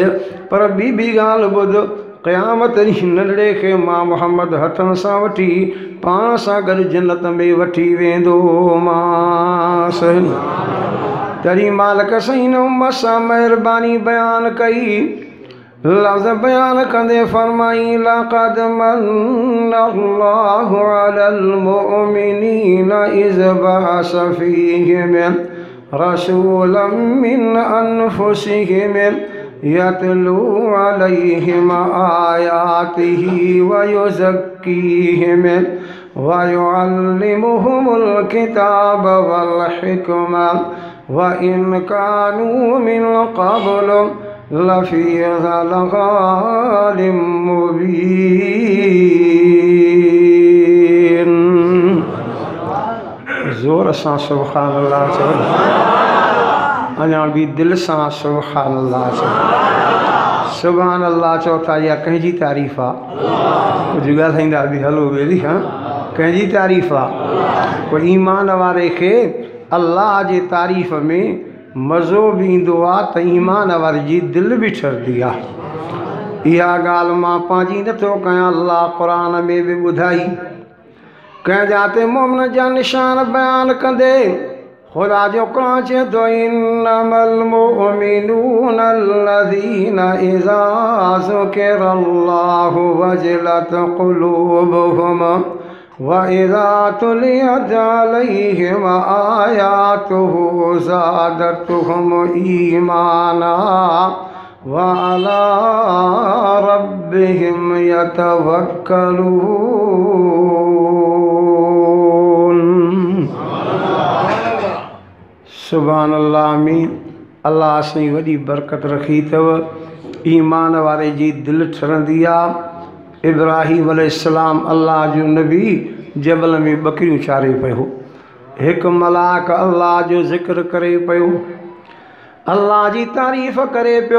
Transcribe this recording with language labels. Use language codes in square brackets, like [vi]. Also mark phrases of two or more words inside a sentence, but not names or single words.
[sd] पर ॿी ॻाल्हि ॿुध, क़यामत ॾींहुं नंढड़े खे मां मुहम्मद हथनि सां वठी पाण सां गॾु जन्नत में वठी वेंदोमांसि। तॾहिं मालिक साईं उम्मत सां महिरबानी बयानु कई, लफ़्ज़ बयानु कंदे फरमाई लक़द [ar] منّ الله على المؤمنين إذ بعث فيهم رسولا من أنفسهم يتلو عليهم آياته ويزكيهم ويعلمهم الكتاب والحكمة وإن كانوا من قبل لفي ضلال مبين. [sd] ज़ोर सां सुब्हानल्लाह चओ, अञा भी दिल सां सुब्हानल्लाह चओ। सुब्हानल्लाह चओ था इहा कंहिंजी तारीफ़ आहे? कुझु ॻाल्हाईंदा बि हलो वेली। हाँ, कंहिंजी तारीफ़ आहे? कोई ईमान वारे खे अल्लाह जे तारीफ़ में मज़ो बि ईंदो आहे त ईमान वारे जी दिलि बि ठरंदी आहे। इहा ॻाल्हि मां पंहिंजी नथो कयां, अल्लाह क़ुरान में बि ॿुधाई। कंहिं जाते मोमिन जा निशान बयान कंदे ख़ुदा जो क़ुरान चए थो, [ar] إنما المؤمنون الذين إذا ذكر الله وجلت قلوبهم وإذا تليت عليهم آياته زادتهم إيمانا وعلى ربهم يتوكلون. سبحان الله. آمين. [sd] अल्लाह असांजी वॾी बरकत रखी अथव। ईमान वारे जी दिलि ठरंदी आहे। इब्राहीम अलैहिस्सलाम अल्लाह जो नबी जबल में बकरियूं चारे पियो। हिकु मलाक अल्लाह जो ज़िक्र करे पियो, अल्लाह जी तारीफ़ करे पियो।